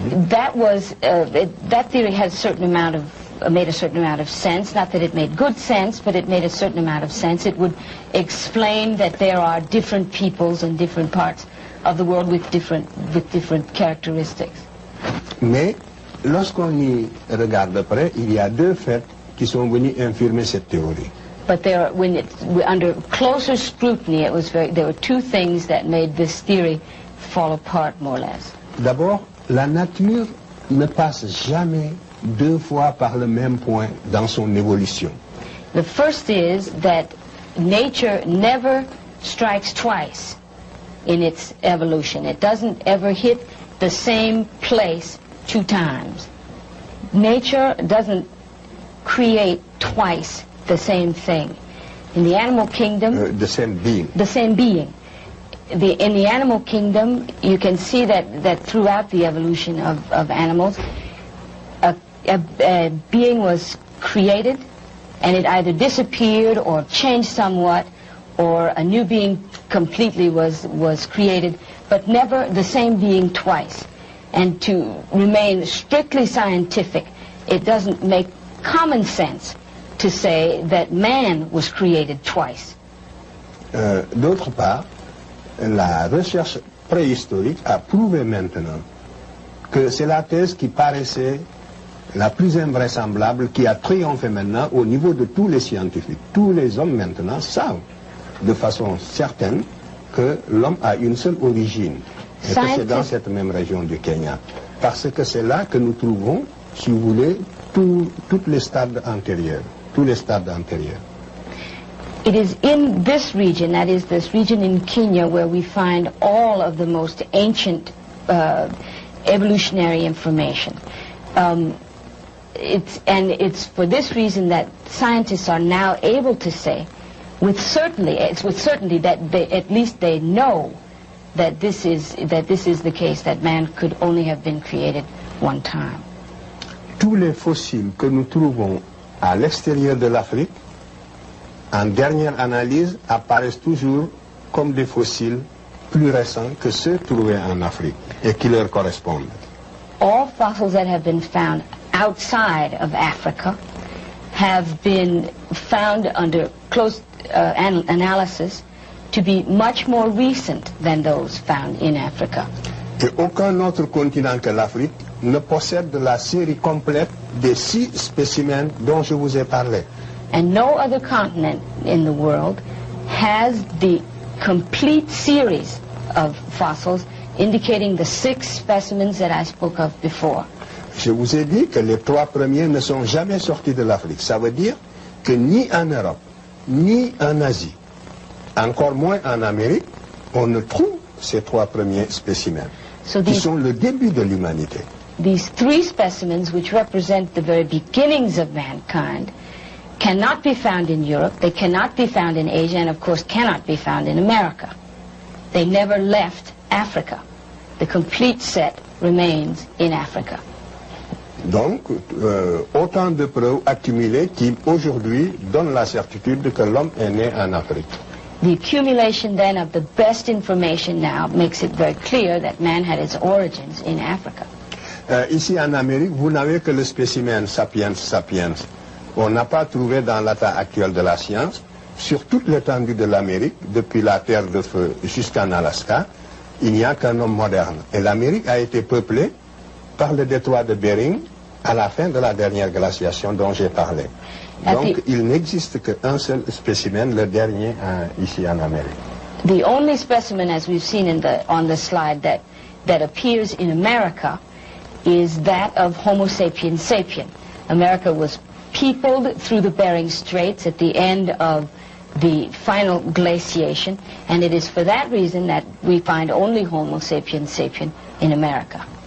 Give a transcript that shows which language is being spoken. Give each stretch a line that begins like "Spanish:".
English: That theory has a certain amount of made a certain amount of sense. Not that it made good sense, but it made a certain amount of sense. It would explain that there are different peoples in different parts of the world with different characteristics.
French: Mais lorsqu'on y regarde de près, il y a deux faits qui sont venus infirmer cette théorie.
English: But under closer scrutiny, there were two things that made this theory fall apart more or less.
French: D'abord, la nature ne passe jamais deux fois par le même point dans son évolution.
English: The first is that nature never strikes twice in its evolution. It doesn't ever hit the same place two times. Nature doesn't create twice the same thing. In the animal kingdom... the same being. The same being. In the animal kingdom, you can see that throughout the evolution of animals, a being was created, and it either disappeared or changed somewhat, or a new being completely was created, but never the same being twice. And to remain strictly scientific, it doesn't make common sense to say that man was created twice.
French: D'autre part, la recherche préhistorique a prouvé maintenant que c'est la thèse qui paraissait la plus invraisemblable, qui a triomphé maintenant au niveau de tous les scientifiques. Tous les hommes maintenant savent de façon certaine que l'homme a une seule origine, et que c'est dans cette même région du Kenya. Parce que c'est là que nous trouvons, si vous voulez, tous les stades antérieurs. Tous les stades antérieurs.
English: It is in this region, that is this region in Kenya, where we find all of the most ancient evolutionary information. It's for this reason that scientists are now able to say, with certainty that at least they know that this is the case, that man could only have been created one time.
French: Tous les fossiles que nous trouvons à l'extérieur de l'Afrique, en dernière analyse, apparaissent toujours comme des fossiles plus récents que ceux trouvés en Afrique et qui leur correspondent.
English: All fossils that have been found outside of Africa have been found under close analysis to be much more recent than those found in Africa.
French: Et aucun autre continent que l'Afrique ne possède la série complète des 6 spécimens dont je vous ai parlé.
English: And no other continent in the world has the complete series of fossils indicating the 6 specimens that I spoke of before.
French: Je vous ai dit que les 3 premiers ne sont jamais sortis de l'Afrique. Ça veut dire que ni en Europe, ni en Asie, encore moins en Amérique, on ne trouve ces 3 premiers spécimens, qui sont le début de l'humanité.
English: These 3 specimens, which represent the very beginnings of mankind, cannot be found in Europe, they cannot be found in Asia, and of course cannot be found in America. They never left Africa. The complete set remains in Africa.
French: Donc, autant de preuves accumulées qui, aujourd'hui, donnent la certitude que l'homme est né en Afrique.
English: The accumulation then of the best information now makes it very clear that man had its origins in Africa.
French: Ici en Amérique, vous n'avez que le spécimen sapiens sapiens. On n'a pas trouvé dans l'état actuel de la science, sur toute l'étendue de l'Amérique, depuis la Terre de Feu jusqu'en Alaska, il n'y a qu'un homme moderne. Et l'Amérique a été peuplée par le détroit de Bering à la fin de la dernière glaciation dont j'ai parlé. Donc il n'existe qu'un seul spécimen, le dernier ici en Amérique.
English: The only specimen, as we've seen on the slide, that appears in America is that of Homo sapiens sapien. America was peopled through the Bering Straits at the end of the final glaciation, and it is for that reason that we find only Homo sapiens sapien in America.